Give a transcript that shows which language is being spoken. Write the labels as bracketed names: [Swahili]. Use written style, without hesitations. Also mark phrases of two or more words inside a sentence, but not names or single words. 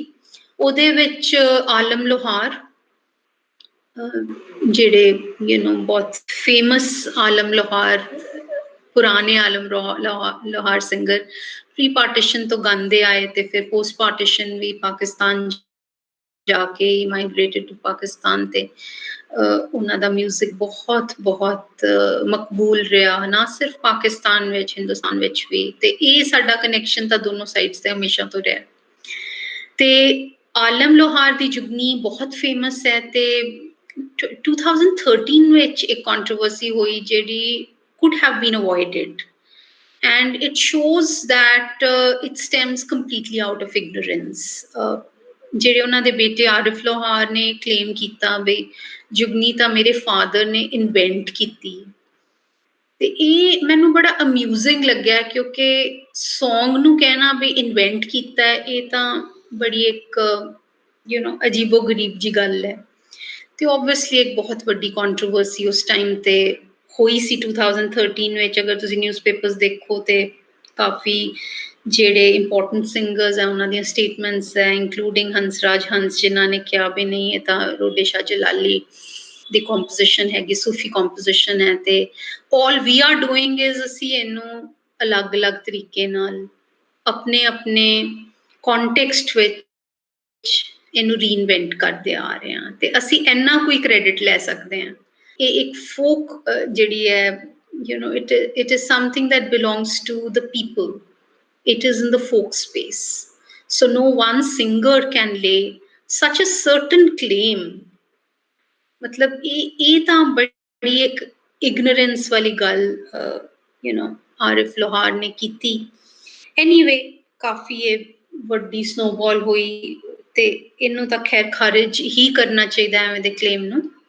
[Punjabi] ਉਹਦੇ ਵਿੱਚ ਆਲਮ ਲੋਹਾਰ, ਜਿਹੜੇ ਬਹੁਤ ਫੇਮਸ ਆਲਮ ਲੋਹਾਰ, ਪੁਰਾਣੇ ਆਲਮ ਲੋਹਾਰ ਸਿੰਗਰ [English] pre partition [Punjabi] ਤੋਂ ਗਾਉਂਦੇ ਆਏ ਤੇ ਫਿਰ [English] post partition [Punjabi] ਵੀ ਪਾਕਿਸਤਾਨ ਜਾ ਕੇ [English] migrated to Pakistan, [Punjabi] ਤੇ ਉਹਨਾਂ ਦਾ ਮਿਊਜ਼ਿਕ ਬਹੁਤ ਮਕਬੂਲ ਰਿਹਾ, ਨਾ ਸਿਰਫ ਪਾਕਿਸਤਾਨ ਵਿੱਚ, ਹਿੰਦੁਸਤਾਨ ਵਿੱਚ ਵੀ। ਤੇ ਇਹ ਸਾਡਾ ਕਨੈਕਸ਼ਨ ਤਾਂ ਦੋਨੋਂ ਸਾਈਡਸ ਤੇ ਹਮੇਸ਼ਾ ਤੋਂ ਰਿਹਾ। ਤੇ ਆਲਮ ਲੋਹਾਰ ਦੀ ਜੁਗਨੀ ਬਹੁਤ ਫੇਮਸ ਹੈ ਤੇ 2013 ਵਿੱਚ ਇੱਕ controversy ਹੋਈ ਜਿਹੜੀ [English] could have been avoided. And it shows that it stems completely out of ignorance. [Punjabi] ਜਿਹੜੇ ਉਹਨਾਂ ਦੇ ਬੇਟੇ ਆਰਿਫ ਲੋਹਾਰ ਨੇ claim ਕੀਤਾ ਵੀ ਜੁਗਨੀ ਤਾਂ ਮੇਰੇ father ਨੇ invent ਕੀਤੀ ਤੇ ਇਹ ਮੈਨੂੰ ਬੜਾ ਅਮਿਊਜ਼ਿੰਗ ਲੱਗਿਆ ਕਿਉਂਕਿ Song ਨੂੰ ਕਹਿਣਾ ਵੀ ਇਨਵੈਂਟ ਕੀਤਾ ਇਹ ਤਾਂ ਬੜੀ ਇੱਕ ਅਜੀਬੋ ਗਰੀਬ ਜੀ ਗੱਲ ਹੈ ਤੇ obviously ਇੱਕ ਬਹੁਤ ਵੱਡੀ controversy ਉਸ time ਤੇ ਹੋਈ ਸੀ 2013 ਵਿੱਚ ਅਗਰ ਤੁਸੀਂ ਨਿਊਜ਼ਪੇਪਰਸ ਦੇਖੋ ਤੇ ਕਾਫੀ ਜਿਹੜੇ [English] important singers [Punjabi] ਹੈ ਉਹਨਾਂ ਦੀਆਂ ਸਟੇਟਮੈਂਟਸ ਹੈ ਇੰਕਲੂਡਿੰਗ ਹੰਸਰਾਜ ਹੰਸ ਜਿਨ੍ਹਾਂ ਨੇ ਕਿਹਾ ਵੀ ਨਹੀਂ ਇਹ ਤਾਂ ਰੋਡੇ ਸ਼ਾਹ ਜਲਾਲੀ ਦੀ ਕੰਪੋਜੀਸ਼ਨ ਹੈਗੀ ਸੂਫੀ ਕੰਪੋਜੀਸ਼ਨ ਹੈ ਤੇ [English] all we are doing is [Punjabi] ਅਸੀਂ ਇਹਨੂੰ ਅਲੱਗ-ਅਲੱਗ ਤਰੀਕੇ ਨਾਲ ਆਪਣੇ ਕੰਟੈਕਸਟ ਵਿੱਚ ਇਹਨੂੰ ਰੀਇਨਵੈਂਟ ਕਰਦੇ ਆ ਰਹੇ ਹਾਂ ਤੇ ਅਸੀਂ ਇੰਨਾ ਕੋਈ ਕ੍ਰੈਡਿਟ ਲੈ ਸਕਦੇ ਹਾਂ ਇਹ ਇੱਕ ਫੋਕ ਜਿਹੜੀ ਹੈ [English] it is something that belongs to the people it is in the folk space so no one singer can lay such a certain claim [Punjabi] ਮਤਲਬ ਇਹ ਤਾਂ ਬੜੀ ਇੱਕ ignorance ਵਾਲੀ ਗੱਲ ਆਰਿਫ ਲੋਹਾਰ ਨੇ ਕੀਤੀ anyway ਕਾਫੀ ਇਹ ਵੱਡੀ snowball ਹੋਈ ਤੇ ਇਹਨੂੰ ਤਾਂ ਖੈਰ ਖਾਰਿਜ ਹੀ ਕਰਨਾ ਚਾਹੀਦਾ ਐਵੇਂ ਦੇ claim ਨੂੰ